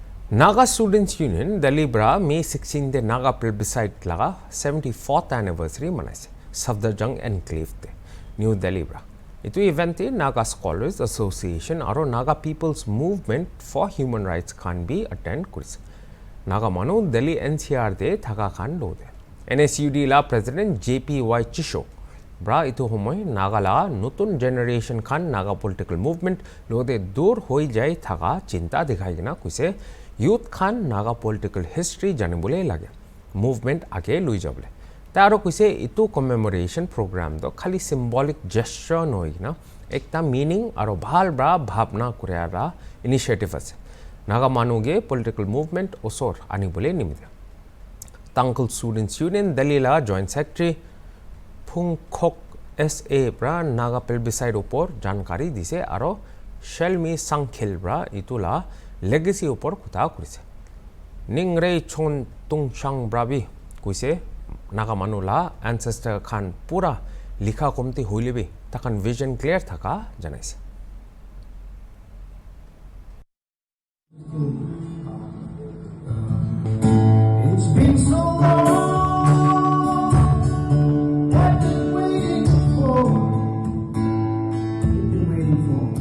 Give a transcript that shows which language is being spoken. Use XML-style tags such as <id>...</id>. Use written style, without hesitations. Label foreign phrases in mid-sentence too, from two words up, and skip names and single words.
<nag>Naga Students Union Delhi bra May 16 the Naga Plebiscite laga 74th anniversary manaise Safdarjung enclave te New Delhi bra. Itu event te Naga Scholars Association aro Naga People's Movement for Human Rights can be attend kuris. Naga manu Delhi NCR de thaka khan lo de. NSUD la President JPY Chisho bra itu homoy Naga la nutun generation khan Naga</nag> <en>political movement</en> <nag>lo de dur hoi jai thaka chinta dikhai na kuise youth khan Naga</nag> <en>political history</en> <nag>janibole lage movement age lui jable taro kuise itu commemoration program do khali</nag> <en>symbolic gesture</en> <nag>noi na ekta meaning aro bhal bra bhavna kuryara initiative ase Naga manuge</nag> <en>political movement</en> <nag>osor anibole nimide Tangkul Students Union Delhi la</nag> <en>joint secretary</en> <nag>Phungkhok SA bra Naga Plebiscite upor jankari dise aro Shelmi Sangkhil bra itula legacy upor kutha kurise Ningrei chon tungchang brabi kuise Naga manula ancestor khan pura likha komti hoilebi takan vision clear thaka janaise</nag> <en>It's been so long I've been waiting for</en>